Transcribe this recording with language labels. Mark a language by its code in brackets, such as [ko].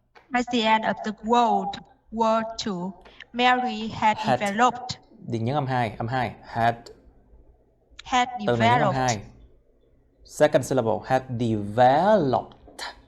[en] By the end of the World War II, Mary had developed. [vi] Thì nhấn âm 2, had từ này nhấn âm 2. [en] developed. Second syllable, had developed